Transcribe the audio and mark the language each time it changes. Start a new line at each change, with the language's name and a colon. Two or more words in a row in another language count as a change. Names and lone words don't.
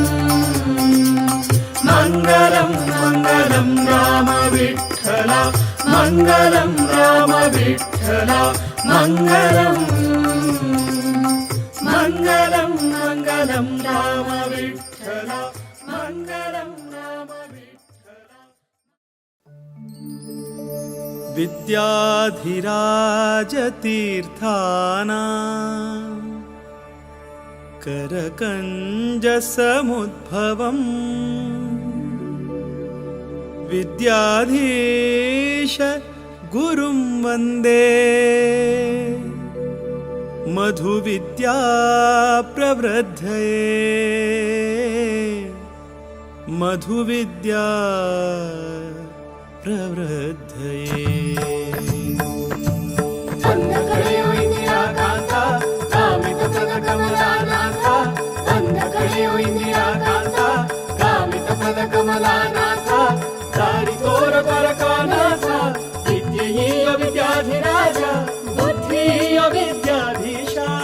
Sanskrit: मंगलम मंगलम राम विठ्ठल मंगलम राम विठ्ठल मंगलम मंगलम मंगलम राम विठ्ठल मंगलम राम विठ्ठल विद्याधिराज तीर्थाना करकंज समुद्भवम् ವಿದ್ಯಾಧೀಶ ಗುರುಂ ವಂದೇ ಮಧು ವಿದ್ಯಾ ಪ್ರವೃದ್ಧಯೇ ಮಧು ವಿದ್ಯಾ ಪ್ರವೃದ್ಧಯೇ.
Kannada: ಬಂದ ಕಳೆಯೋ ಇಂದಿರಾ ಕಾಂತ ಕಾಮಿತ ಪದ ಕಮಲಾನಾಥ, ಬಂದ ಕಳೆಯೋ ಇಂದಿರಾ ಕಾಂತ ಕಾಮಿತ ಪದ ಕಮಲಾನಾಥ, ದಾರಿ ತೋರ ಪರಕಾನಾಥ, ವಿದ್ಯೆಯೀಯ ವಿದ್ಯಾಧಿರಾಜ ಬುದ್ಧಿಯ ವಿದ್ಯಾಧೀಶ.